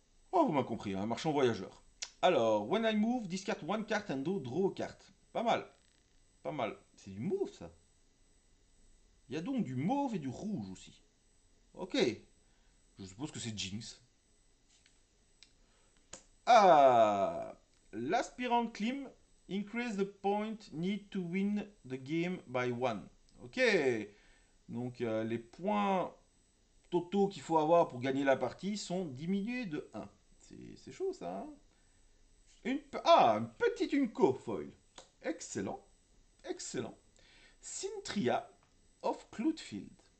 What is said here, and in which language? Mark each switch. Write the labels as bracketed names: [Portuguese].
[French] Oh, vous m'avez compris, un marchand voyageur. [English] Alors, when I move, discard one card and draw a card. [French] Pas mal, pas mal. C'est du mauve ça. Il y a donc du mauve et du rouge aussi. Ok, je suppose que c'est Jinx. [English] Ah, l'aspirant climb increase the point need to win the game by one. [French] Ok, donc les points totaux qu'il faut avoir pour gagner la partie sont diminués de 1. C'est chaud ça. Hein. Une petite Unco foil. Excellent, excellent. Cintria of Cloudfield.